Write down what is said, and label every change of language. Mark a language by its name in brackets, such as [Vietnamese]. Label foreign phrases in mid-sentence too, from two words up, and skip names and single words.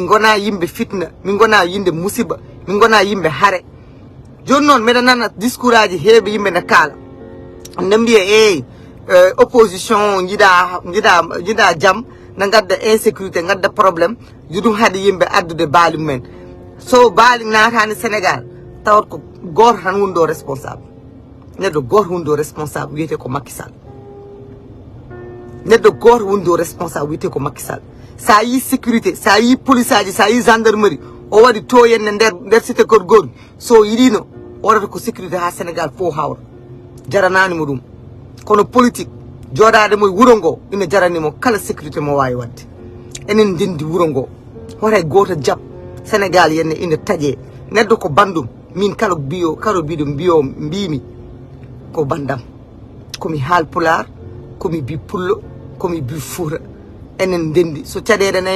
[Fula] gona yimɓe fitna min gona yimɓe musiba min gona yimɓe haare joni noon mbeɗa nana discours aji heeɓe yimɓe ne kaala ne mbiya opposition jiiɗa jaam ne gadda insécurité gadda probléme ɗum haade yimɓe addude baali mumen so baali natani Sénégal tawat ko goto tan woni ɗo responsable neɗɗo goto woni ɗo responsable wiyete ko Macky Sall neɗɗo goto woni ɗo responsable wiyete ko Macky Sall sa yi sécurité sa yi police aji sa yi gendarmerie o waɗi to yenne nder cité gorgori so yiɗino o waɗata ko sécurité ha Sénégal fof hawra jarananimo ɗum kono politique joɗade mo wuro ngo ina jaranimo kala sécurité mo wawi wadde enen ndendi wuro ngo horay goto jab Sénégal yenne ina taaƴe neɗɗo ko bandum min kala biɗo mbimi ko bandam komi Haalpulaar komi bi pullo komi bi fuuta enen ndendi so caɗele nayi